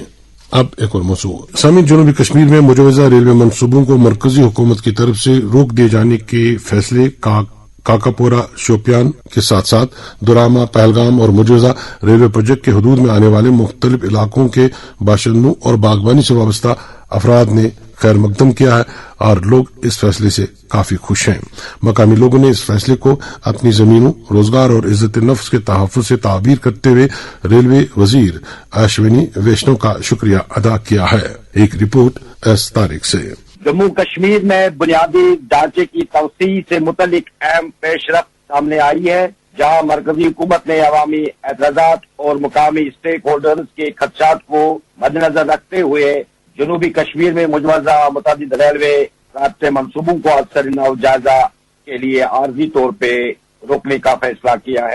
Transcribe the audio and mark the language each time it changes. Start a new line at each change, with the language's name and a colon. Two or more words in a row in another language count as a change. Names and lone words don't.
Urdu: اب ایک اور موضوع سامعین، جنوبی کشمیر میں مجوزہ ریلوے منصوبوں کو مرکزی حکومت کی طرف سے روک دیے جانے کے فیصلے کاکا پورہ شوپیان کے ساتھ ساتھ دوراما، پہلگام اور مجوزہ ریلوے پروجیکٹ کے حدود میں آنے والے مختلف علاقوں کے باشندوں اور باغبانی سے وابستہ افراد نے خیر مقدم کیا ہے اور لوگ اس فیصلے سے کافی خوش ہیں۔ مقامی لوگوں نے اس فیصلے کو اپنی زمینوں، روزگار اور عزت نفس کے تحفظ سے تعبیر کرتے ہوئے ریلوے وزیر اشونی ویشنو کا شکریہ ادا کیا ہے۔ ایک رپورٹ ایس طارق سے۔ جموں کشمیر میں بنیادی ڈھانچے کی توسیع سے متعلق اہم پیش رفت سامنے آئی ہے، جہاں مرکزی حکومت نے عوامی اعتراضات اور مقامی اسٹیک ہولڈرز کے خدشات کو مد نظر رکھتے ہوئے جنوبی کشمیر میں مجوزہ متعدد ریلوے رابطے منصوبوں کو اثر نو جائزہ کے لیے عارضی طور پہ روکنے کا فیصلہ کیا ہے۔